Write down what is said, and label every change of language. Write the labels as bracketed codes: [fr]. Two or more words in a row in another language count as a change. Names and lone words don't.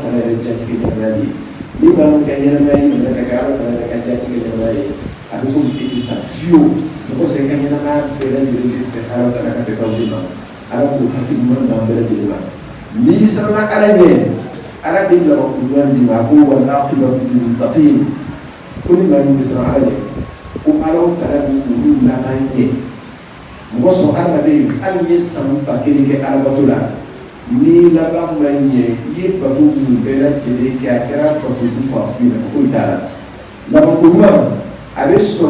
[bm] taala yɛrɛ jatigɛ ɲɛnamaya ye ni maa min ka ɲɛnamaya yɛlɛmana ka kɛ ala taala yɛrɛ ka jatigɛ ɲɛnamaya ye a bɛ fɔ i tɛ sa fiyewu o kosɔn i ka ɲɛnamaya bɛɛ lajɛlen bɛ fɛ ala taala ka fɛ k'aw de ma ala k'o hakili ɲuman d'an bɛɛ lajɛlen ma n'i siranna ala ɲɛ ala bɛ laban ɲuman d'i ma ko [ar] والعاقبة للمتقين [bm] ko ni maa min bɛ siran ala ɲɛ ko ala taala bɛ olu laban ɲɛ mɔgɔ sɔn adamaden hali n'i ye san 1000 kɛ alabato la ni laban ma ɲɛ i ye bato minnu bɛɛ lajɛlen kɛ a kɛra bato su fa foyi nafa foyi t'a la laban ko ɲuman a bɛ sɔrɔ